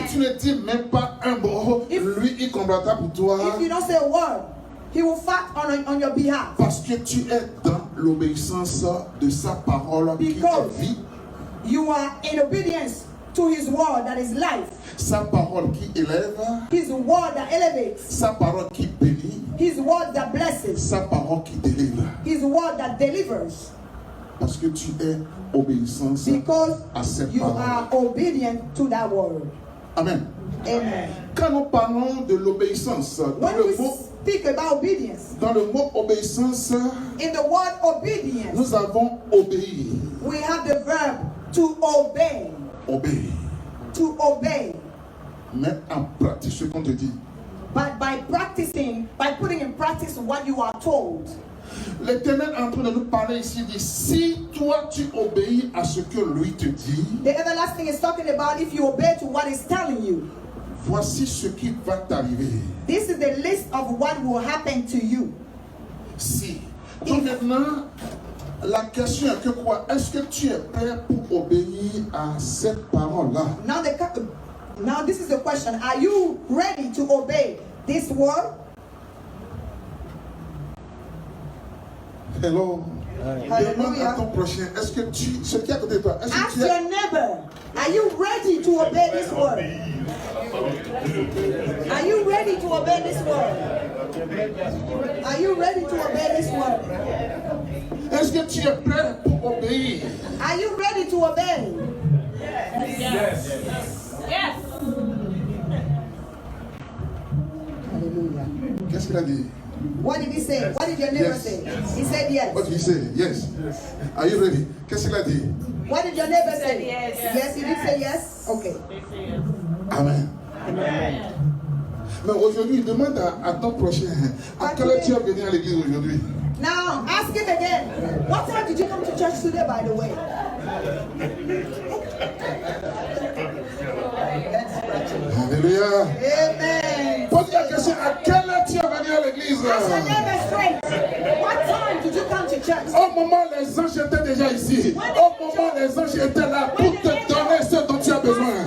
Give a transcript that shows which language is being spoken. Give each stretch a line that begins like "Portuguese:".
French: si tu ne dis même pas un mot, lui il combattra pour toi.
English: If you don't say a word, He will fight on your behalf.
French: Parce que tu es dans l'obéissance de sa parole qui
English: Because
French: est vie.
English: you are in obedience to His word that is life.
French: Sa parole qui élève,
English: His word that elevates.
French: sa parole qui bénit,
English: His word that blesses.
French: sa parole qui délivre.
English: His word that delivers.
French: Parce que tu es obéissance
English: Because
French: à cette
English: you
French: parole.
English: are obedient to that word.
French: Amen.
English: Amen.
French: Quand nous parlons de l'obéissance,
English: When we speak about obedience,
French: dans le mot obéissance,
English: in the word obedience,
French: nous avons obéi.
English: we have the verb to obey.
French: Obéir.
English: To obey.
French: Mets en pratique ce qu'on te dit.
English: But by practicing, by putting in practice what you are told.
French: L'Éternel est en train de nous parler ici. Il dit, si toi tu obéis à ce que lui te dit,
English: The everlasting is talking about if you obey to what he's telling you.
French: voici ce qui va t'arriver.
English: This is the list of what will happen to you.
French: Si. Donc maintenant, la question est que quoi? Est-ce que tu es prêt pour obéir à cette parole-là?
English: Now this is the question. Are you ready to obey this word? Hello.
French: Demande à
English: Hallelujah.
French: ton prochain, est-ce que tu, ce qui est à côté de toi, est-ce que
English: Ask
French: tu es,
English: your neighbor, are you ready to obey this word? Are you ready to obey this word? Are you ready to obey this word?
French: est-ce que tu es prêt pour obéir?
English: Are you ready to obey? Yes. Hallelujah.
French: Qu'est-ce qu'il a dit?
English: What did he say? What did your neighbor Yes. say? He said yes. What did he say? Yes. Are you ready?
French: Qu'est-ce qu'il a dit?
English: What did your neighbor say? yes. Yes, he did say yes? Okay. Amen.
French: Mais aujourd'hui, demande à ton prochain, à quelle heure tu es venu à l'église aujourd'hui?
English: Now, ask him again. What time did you come to church today, by the way?
French: Alléluia.
English: Amen.
French: Pose la question, à quelle heure tu es venu à l'église?
English: Ask your neighbor straight. What time did you come to church?
French: Au moment où les anges étaient déjà ici, au moment où les anges étaient là pour te donner ce dont tu as besoin.